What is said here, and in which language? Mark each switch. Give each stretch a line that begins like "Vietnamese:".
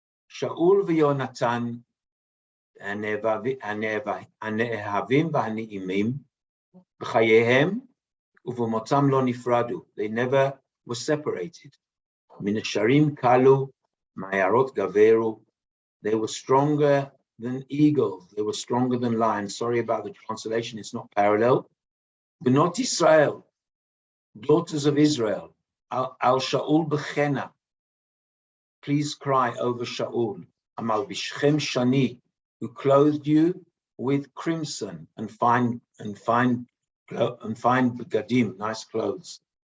Hebrew: Shaul v'Yehonatan הנאהבים והנעימים בחייהם ובמותם לא נפרדו.
English: They never were separated.
Hebrew: מנשרים קלו, מעיירות גברו.
English: They were stronger than eagles. They were stronger than lions. Sorry about the translation, it's not parallel. Bnot Israel, daughters of Israel.
Hebrew: Al Shaul b'chena.
English: Please cry over Shaul.
Hebrew: Amal bishchem shani,
English: who clothed you with crimson and fine begadim, nice clothes.